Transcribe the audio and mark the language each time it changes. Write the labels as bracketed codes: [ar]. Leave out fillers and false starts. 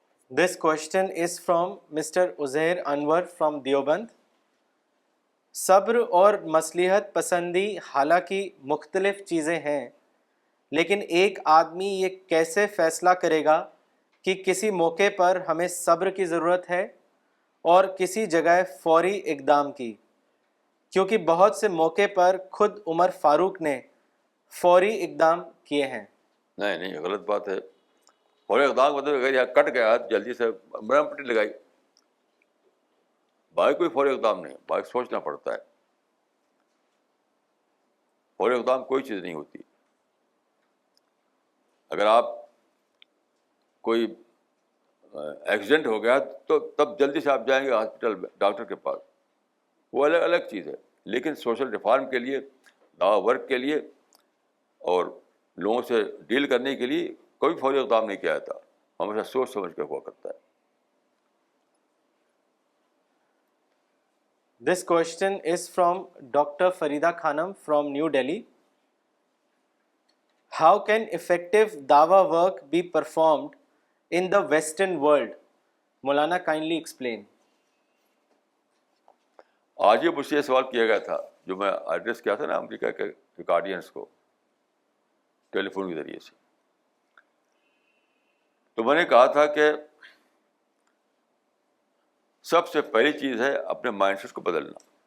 [en] This question is from Mr. Uzair Anwar from Deoband. [ur] صبر اور مصلحت پسندی حالانکہ مختلف چیزیں ہیں، لیکن ایک آدمی یہ کیسے فیصلہ کرے گا کہ کسی موقع پر ہمیں صبر کی ضرورت ہے اور کسی جگہ فوری اقدام کی؟ کیونکہ بہت سے موقع پر خود عمر فاروق نے فوری اقدام کیے ہیں. نہیں، غلط بات ہے. فوری اقدام مطلب اگر یہاں کٹ گیا تو جلدی سے مرہم پٹی لگائی. باقی کوئی فوری اقدام نہیں, باقی سوچنا پڑتا ہے. فوری اقدام کوئی چیز نہیں ہوتی. اگر آپ کوئی ایکسیڈنٹ ہو گیا تو تب جلدی سے آپ جائیں گے ہاسپٹل میں ڈاکٹر کے پاس, وہ الگ الگ چیز ہے. لیکن سوشل ریفارم کے لیے, دعوی ورک کے لیے اور لوگوں سے ڈیل کرنے کے لیے کوئی فوری اقدام نہیں کیا جاتا, ہمیشہ سوچ سمجھ کے ہوا کرتا ہے. [en] This question is from Dr. Farida Khanam from New Delhi. How can effective dawa work be performed in the Western world? Maulana, kindly explain. [ur] آج ہی مجھ سے یہ سوال کیا گیا تھا جو میں ایڈریس کیا تھا نا امریکہ کے گارڈینس کو ٹیلی فون کے ذریعے سے. تو میں نے کہا تھا کہ سب سے پہلی چیز ہے اپنے مائنڈ سیٹ کو بدلنا.